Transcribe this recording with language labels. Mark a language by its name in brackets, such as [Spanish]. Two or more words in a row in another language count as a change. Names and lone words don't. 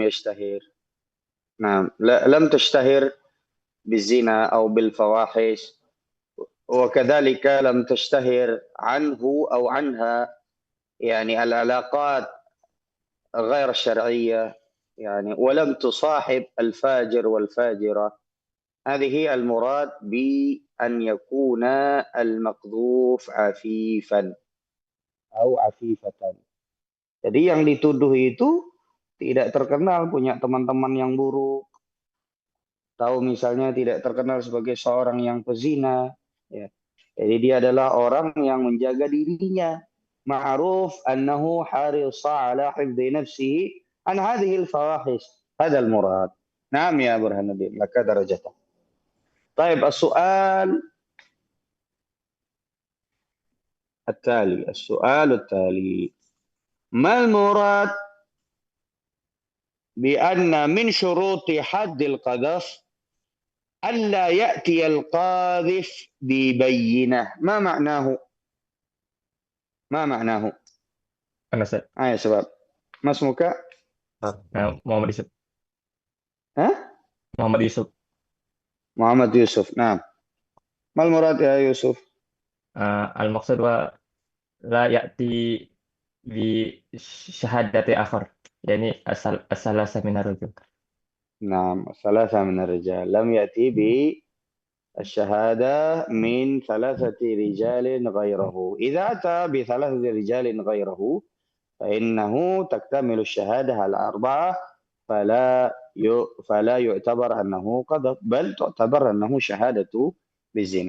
[Arabic] يشتهر نعم لم تشتهر بالزنا أو بالفواحش وكذلك لم تشتهر عنه أو عنها يعني العلاقات غير الشرعية يعني ولم تصاحب الفاجر والفاجرة هذه المراد بأن يكون المقذوف عفيفا أو عفيفة. [Indonesian] Jadi yang dituduh itu tidak terkenal punya teman-teman yang buruk, tahu misalnya tidak terkenal sebagai seorang yang pezina, ya. Jadi dia adalah orang yang menjaga dirinya, [Arabic] معروف أنه حريص على حفظ نفسه عن هذه الفواحش. هذا المراد. نعم يا برهان الدين، لك درجة. طيب السؤال التالي ما المراد بأن من شروط حد القذف ألا يأتي القاذف ببينة؟ ما معناه؟ ما معناه؟ [Indonesian] Mana Ustaz? [Arabic] يا شباب، ما اسمك؟ Muhammad Yusuf. ها؟ Muhammad Yusuf. محمد يوسف. نعم. ما المراد يا يوسف؟ المقصود ولا يأتي بشهادة آخر. يعني الثلاثة من الرجل. نعم، ثلاثة من الرجال. لم يأتي بالشهادة من ثلاثة رجال غيره. إذا أتى بثلاثة رجال غيره فإنه تكتمل الشهادة الأربعة، فلا يعتبر أنه قذف، بل تعتبر أنه شهادة بالزنا.